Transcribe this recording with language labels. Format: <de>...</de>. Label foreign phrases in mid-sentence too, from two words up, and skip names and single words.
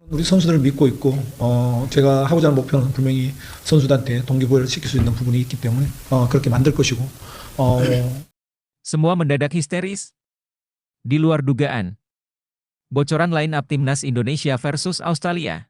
<ko>우리 선수들을 믿고 있고, 제가 하고자 하는 목표는 분명히 선수들한테 동기부여를 시킬 수 있는 부분이 있기 때문에 그렇게 만들 것이고, 어,</ko> <id>Semua mendadak histeris. Di luar dugaan. Bocoran line up timnas Indonesia versus Australia.</id>